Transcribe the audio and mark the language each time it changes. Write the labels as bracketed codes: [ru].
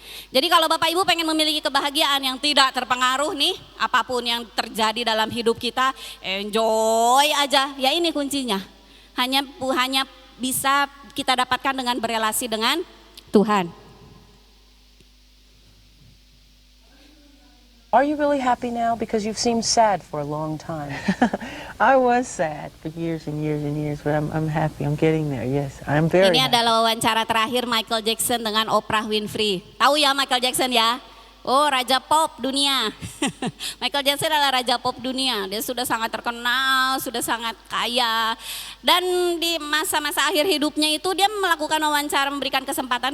[id] Jadi kalau Bapak Ibu pengen memiliki kebahagiaan yang tidak terpengaruh nih, apapun yang terjadi dalam hidup kita, enjoy aja. Ya ini kuncinya. Hanya bisa kita dapatkan dengan berelasi dengan Tuhan. [en] Are you really happy now? Because you've seemed sad for a long time. I was sad for years and years and years, but I'm happy. I'm getting there. Yes, I'm very [id] Ini [en] happy. [id] adalah wawancara terakhir Michael Jackson dengan Oprah Winfrey. Tahu ya Michael Jackson ya? Oh raja pop dunia. Michael Jackson adalah raja pop dunia. Dia sudah sangat terkenal, sudah sangat kaya. Dan di masa-masa akhir hidupnya itu dia melakukan wawancara, memberikan kesempatan.